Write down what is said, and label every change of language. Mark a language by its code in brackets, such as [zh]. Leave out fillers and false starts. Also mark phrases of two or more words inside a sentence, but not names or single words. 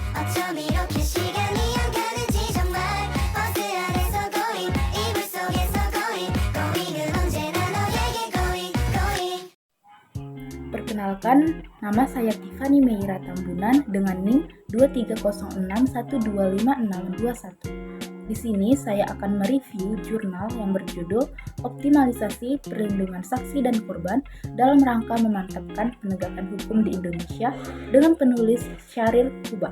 [ko] 어쩜 이렇게 시간이 안 가는지 정말 버스 안에서 고잉 이불 속에서 고잉 고잉은 언제나 너에게 [en] going going. [id] Perkenalkan, nama saya Tiffany Meira Tambunan dengan NIM 2306125621. Di sini saya akan mereview jurnal yang berjudul Optimalisasi Perlindungan Saksi dan Korban dalam rangka memantapkan penegakan hukum di Indonesia dengan penulis Syahril Hubah.